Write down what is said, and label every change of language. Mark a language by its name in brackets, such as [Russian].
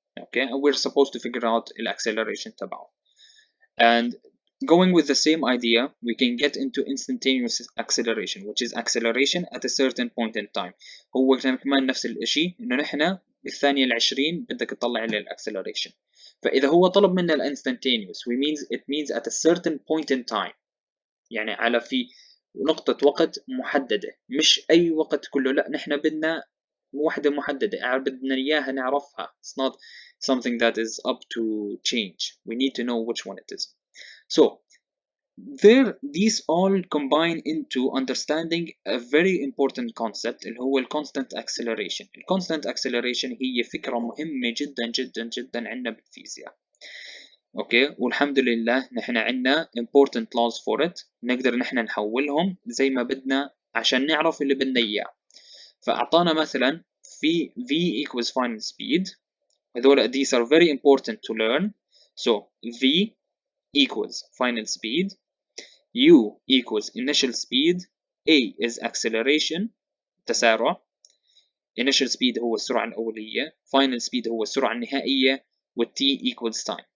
[English] okay and we're supposed to figure out acceleration [Arabic] تبعه. [English] and going with the same idea we can get into instantaneous acceleration which is acceleration at a certain point in time. [Arabic] هو كمان نفس الاشي، انه نحن بالثانية ال20 بدك تطلع لي acceleration. فاذا هو طلب منا instantaneous [English] it means at a certain point in time، [Arabic] يعني على في نقطة وقت محددة، مش أي وقت كله، لا نحن بدنا وحدة محددة، بدنا إياها نعرفها. [English] It's not something that is up to change. We need to know which one it is. So these all combine into understanding a very important concept [Arabic] اللي هو [English] constant acceleration. [Arabic] constant acceleration هي فكرة مهمة جدا جدا جدا عندنا بالفيزياء. اوكي، والحمد لله نحن عندنا [English] important laws for it، [Arabic] نقدر نحن نحولهم زي ما بدنا عشان نعرف اللي بدنا اياه. فاعطانا مثلا في [English] v equals final speed، [Arabic] هذول [English] these are very important to learn. so v equals final speed، u equals initial speed، a is acceleration [Arabic] تسارع، [English] initial speed [Arabic] هو السرعة الأولية، [English] final speed [Arabic] هو السرعة النهائية، [English] t equals time.